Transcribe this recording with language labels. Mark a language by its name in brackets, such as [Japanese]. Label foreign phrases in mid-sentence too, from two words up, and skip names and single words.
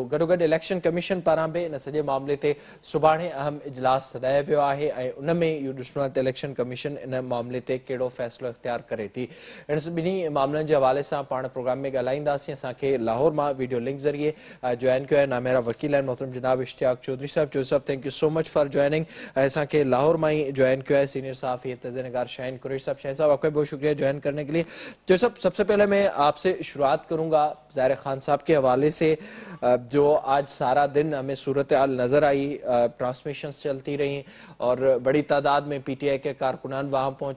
[Sindhi] गॾोगॾु [English] election commission [Sindhi] पारां बि इन सॼे मामले ते सुभाणे अहम इजलास सॾायो वियो आहे ऐं उन में इहो ॾिसणो आहे त [English] election commission [Sindhi] इन मामले ते कहिड़ो फ़ैसिलो इख़्तियार करे थी। इन ॿिन्ही मामलनि जे हवाले सां पाण प्रोग्राम में ॻाल्हाईंदासीं। असांखे लाहौर मां [English] video link [Sindhi] ज़रिए जॉइन कयो आहे नामेरा वकील आहिनि मोहतरम जनाब इश्तियाक चौधरी साहब। [English] चौधरी साहब thank you so much for joining. [Urdu] اسان کي لاہور میں ہی جوائن کیا ہے سینئر صاحب تجزیہ نگار شاہین قریشی صاحب. شاہین صاحب آپ کا بہت شکریہ جوائن کرنے کے لیے۔ تو صاحب سب سے پہلے میں آپ سے شروعات کروں گا ظاہر خان صاحب کے حوالے سے. جو آج سارا دن ہمیں صورت حال نظر آئی، ٹرانسمیشنز چلتی رہی اور بڑی تعداد میں پی ٹی آئی کے کارکنان وہاں پہنچے.